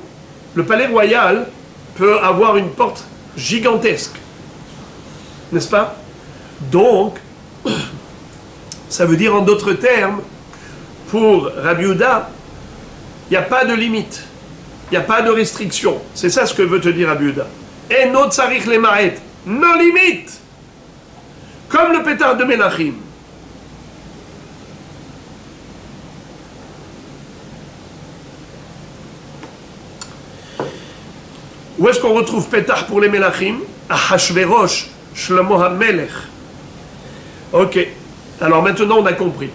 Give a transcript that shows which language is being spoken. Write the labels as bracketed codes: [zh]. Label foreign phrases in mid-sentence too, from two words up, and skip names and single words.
[fr] Le palais royal peut avoir une porte gigantesque. N'est-ce pas? Donc, ça veut dire en d'autres termes, pour Rabbi Yehuda, il n'y a pas de limite, il n'y a pas de restriction. C'est ça ce que veut te dire Rabbi Yehuda. Et [he] no tsarich lemaret, [fr] no limite. Comme le pétard de Melachim. Où est-ce qu'on retrouve pétard pour les Melachim? À Hashverosh, Shlomo HaMelech. Ok, alors maintenant on a compris.